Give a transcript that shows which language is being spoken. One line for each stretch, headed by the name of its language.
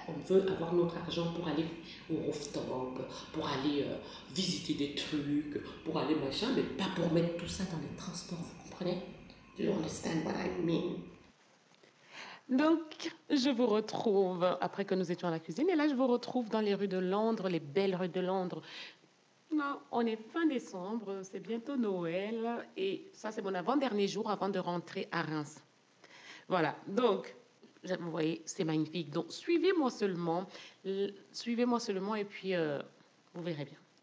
French: On veut avoir notre argent pour aller au rooftop, pour aller visiter des trucs, pour aller machin, mais pas pour mettre tout ça dans les transports, vous comprenez?
English: Do you understand what I mean?
French: Donc, je vous retrouve, après que nous étions à la cuisine, et là, je vous retrouve dans les rues de Londres, les belles rues de Londres. Non, on est fin décembre, c'est bientôt Noël, et ça, c'est mon avant-dernier jour avant de rentrer à Reims. Voilà, donc, vous voyez, c'est magnifique. Donc, suivez-moi seulement, et puis vous verrez bien.